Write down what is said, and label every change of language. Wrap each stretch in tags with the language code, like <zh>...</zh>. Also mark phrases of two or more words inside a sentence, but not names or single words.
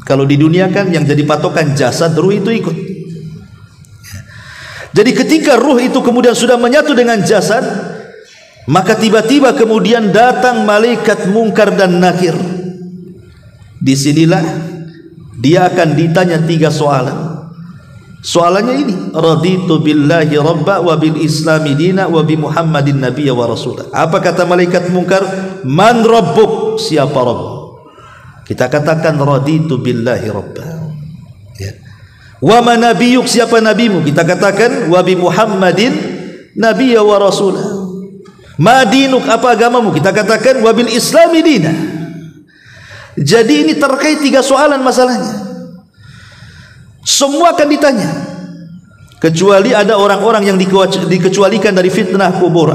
<id>Kalau di dunia kan yang jadi patokan jasad, ruh itu ikut. Jadi ketika ruh itu kemudian sudah menyatu dengan jasad, maka tiba-tiba kemudian datang malaikat mungkar dan nakir. Disinilah dia akan ditanya 3 soalan. Soalannya ini,</id> <ar>رضيت بالله ربا وبالإسلام دينا وبمحمد نبيا ورسوله.</ar> <id>Apa kata malaikat mungkar?</id> <ar>من ربك?</ar> <id>Siapa Rabb? Kita katakan</id> <ar>رضيت بالله ربا. Ya. ومن نبيك?</ar> <id>Siapa nabimu? Kita katakan</id> <ar>وبمحمد نبيا ورسوله. ما دينك?</ar> <id>Apa agamamu? Kita katakan</id> <ar>وبالإسلام دينا.</ar> <id>Jadi ini terkait 3 soalan masalahnya. Semua akan ditanya, kecuali ada orang-orang yang dikecualikan dari fitnah kubur.</id>